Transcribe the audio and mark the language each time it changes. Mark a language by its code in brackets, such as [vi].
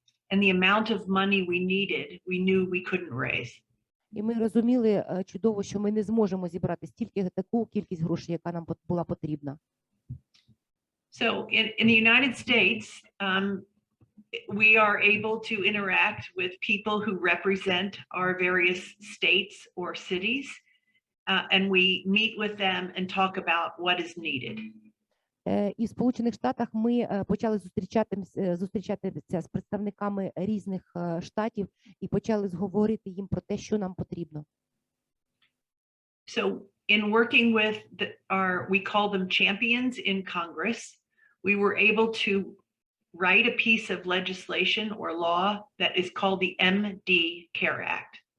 [en] And the amount of money we needed, we knew we couldn't raise. [uk] І ми розуміли чудово, що ми не зможемо зібрати таку кількість грошей, яка нам була потрібна. [en] So in the United States, we are able to interact with people who represent our various states or cities. and we meet with them and talk about what is needed. [uk] І в Сполучених Штатах ми почали зустрічатися з представниками різних штатів і почали говорити їм про те, що нам потрібно. [en] So in working with we call them champions in Congress, we were able to write a piece of legislation or law that is called the MD CARE Act.